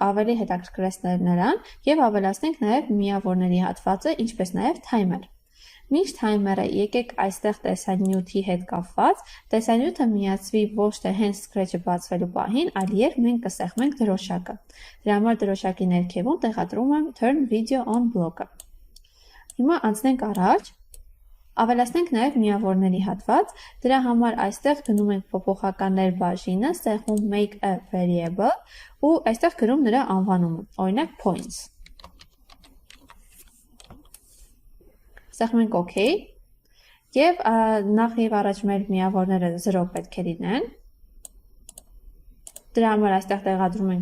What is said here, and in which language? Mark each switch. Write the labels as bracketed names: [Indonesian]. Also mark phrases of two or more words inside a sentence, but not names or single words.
[Armenian] ավելի հետաքրքրել նրան և ավելացնենք նաև միավորների հատվածը, ինչպես նաև թայմեր։ Մինչ թայմերը եկեք այստեղ տեսանյութի հետ կապված, տեսանյութը միացվի ոչ թե հենց scratch-ը բացվելու պահին, այլ երբ մենք կսեղմենք դրոշակը։ Դրա համար դրոշակի ներքևում տեղադրում եմ [English] turn video on [Armenian] բլոկը։ Հիմա անցնենք առաջ, ավելացնենք նաև միավորների հատված, դրա համար այստեղ գնում ենք փոփոխականներ բաժինը, սեղմում [English] make a variable [Armenian] ու այստեղ գրում նրա անվանումը, օրինակ points։ Սեղմում ենք OK և նախ և առաջ մեր միավորները 0 պետք է լինեն։ Դրա համար այստեղ տեղադրում ենք,